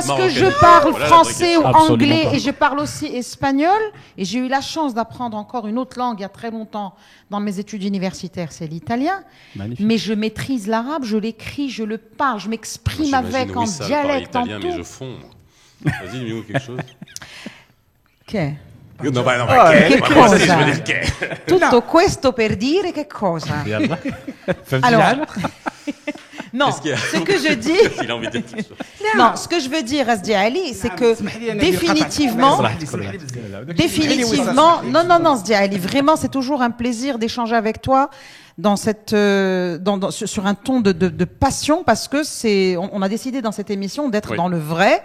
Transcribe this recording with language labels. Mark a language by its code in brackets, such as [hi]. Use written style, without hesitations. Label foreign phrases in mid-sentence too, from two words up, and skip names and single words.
[fr] Est-ce que c'est parce que je parle français ou anglais pas. et je parle aussi espagnol? Et j'ai eu la chance d'apprendre encore une autre langue il y a très longtemps dans mes études universitaires, c'est l'italien. Magnifique. Mais je maîtrise l'arabe, je l'écris, je le parle, je m'exprime avec en dialecte, en tout. Mais je fonds. Vas-y, dis-nous quelque chose. [it] Che? No, ma che cosa? Che. Tutto questo per dire che cosa? [fr] Alors, non, ce que je dis... Il a envie de dire quelque chose. Non, ce que je veux dire, Asdi Ali, c'est que définitivement, non, Asdi Ali, vraiment, c'est toujours un plaisir d'échanger avec toi dans cette, sur un ton de passion, parce que on a décidé dans cette émission d'être dans le vrai.